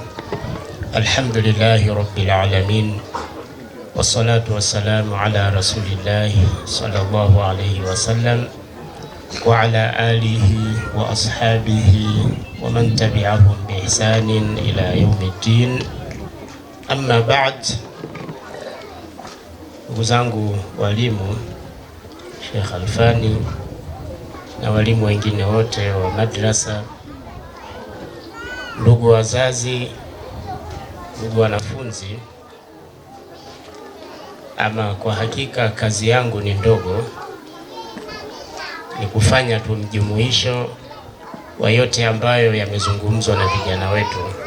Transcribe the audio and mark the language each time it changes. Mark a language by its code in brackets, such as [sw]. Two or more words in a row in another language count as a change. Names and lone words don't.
[ar] الحمد لله رب العالمين والصلاة والسلام على رسول الله صلى الله عليه وسلم وعلى آله وأصحابه ومن تبعهم بإحسان إلى يوم الدين. أما بعد. [sw] Ndugu zangu walimu, Sheikh Alfani na walimu wengine wote wa madrasa, ndugu wazazi, ndugu wanafunzi, ama kwa hakika kazi yangu ni ndogo, ni kufanya tu mjumuisho wa yote ambayo yamezungumzwa na vijana wetu.